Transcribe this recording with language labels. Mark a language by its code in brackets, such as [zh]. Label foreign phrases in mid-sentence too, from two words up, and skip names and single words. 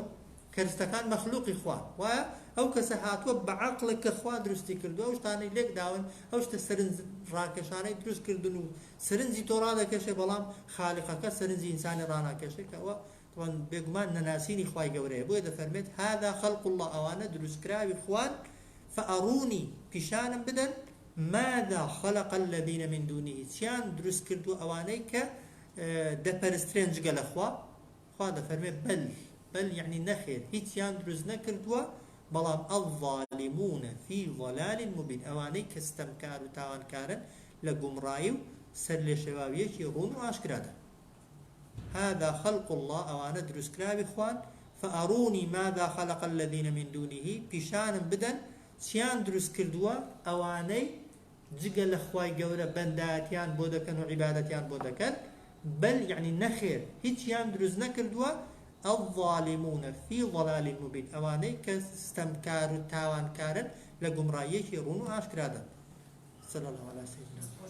[ckb] کەرستەکان مەخلوقی خوا وایە ئەو کەسە هاتووە بە عەقڵێک کە خوا دروستی کردووە ئەو شتانەی لێک داون ئەو شتە سەرنج ڕاکێشانەی دروست کردن و سەرنجی تۆ ڕادەکێشێ بەڵام خالقەکە سەرنجی ئینسانی ڕاناکێشێ کە ئەوە طبعا بێگومان نەناسینی خوای گەورەیە بۆیە دەفەرمێت [ar] هذا خەلق الله [ckb] ئەوانە دروستکراوی خوان فأروني پیشانم بدەن [ar] ماذا خلق الذين من دونه [ckb] چیان دروست کردووە ئەوانەی کە دەپەرسترێن جگە لە خوا دەفەرمێت [ar] بل يعني [ckb] نەخێر هیچیان دروست نەکردووە بەڵام [ar] الظالمون في ضلال مبين [ckb] ئەوانەی کە ستەمکار و تاوانکارن لە گومڕایی و سەر لێ شێواویەکی ڕوون و ئاشکرادا [ar] هذا خلق الله [ckb] ئەوانە دروستکراوی خوان [ar] فأروني ماذا خلق الذين من دونه [ckb] پیشانم بدەن چیان دروست کردووە ئەوانەی جگە لە خوای گەورە بەندایەتیان بۆ دەکەن و عیبادەتیان بۆ دەکەن [ar] بل يعني [ckb] نەخێر هیچیان دروست نەکردووە [ar] الظالمون في ضلال مبين [ckb] ئەوانەی کە ستەمکار و تاوانکارن لە گومڕاییەکی ڕوون و ئاشکرادا [ar] صلى الله عليه وسلم